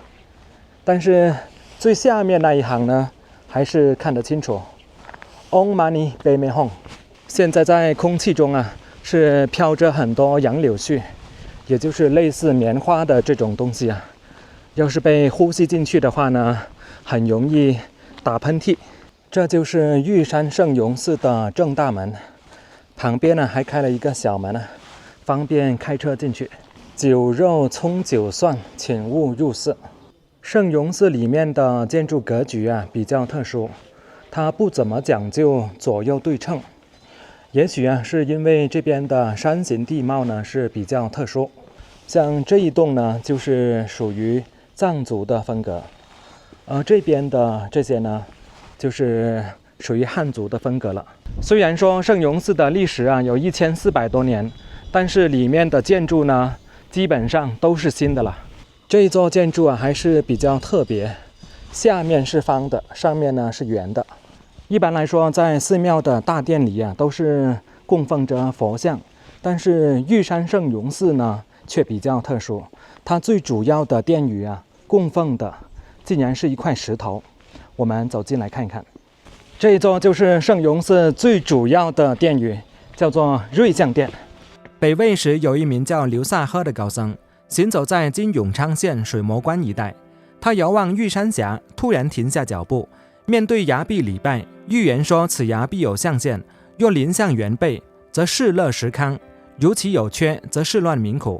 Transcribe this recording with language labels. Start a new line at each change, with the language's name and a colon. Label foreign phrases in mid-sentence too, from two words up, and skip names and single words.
Chinese: 但是最下面那一行呢，還是看得清楚。
Sanskrit: Om Mani Padme Hum。
Chinese: 現在在空氣中啊，是飄着很多楊柳絮，也就是類似棉花的這種東西啊。要是被呼吸進去的話呢，很容易打噴嚏。這就是玉山聖容寺的正大門，旁邊呢還開了一個小門啊，方便開車進去。酒肉蔥酒蒜，請勿入寺。聖容寺裡面的建築格局啊比較特殊，它不怎麼講究左右對稱。也許啊，是因為這邊的山形地貌呢是比較特殊，像這一棟呢就是屬於藏族的風格，而這邊的這些呢就是屬於漢族的風格了。雖然說聖容寺的歷史啊有1400多年，但是裡面的建築呢基本上都是新的了。這一座建築啊還是比較特別，下面是方的，上面呢是圓的。一般來說，在寺廟的大殿裡啊，都是供奉着佛像，但是玉山聖容寺呢，卻比較特殊。它最主要的殿宇啊，供奉的竟然是一塊石頭。我們走進來看一看，這一座就是聖容寺最主要的殿宇，叫做瑞相殿。北魏時，有一名叫劉薩訶的高僧，行走在今永昌縣水磨關一帶。他遙望玉山峽，突然停下腳步，面對崖壁禮拜，預言說此崖必有象現，若臨向原背，則世樂時康；如其有缺，則世亂民苦。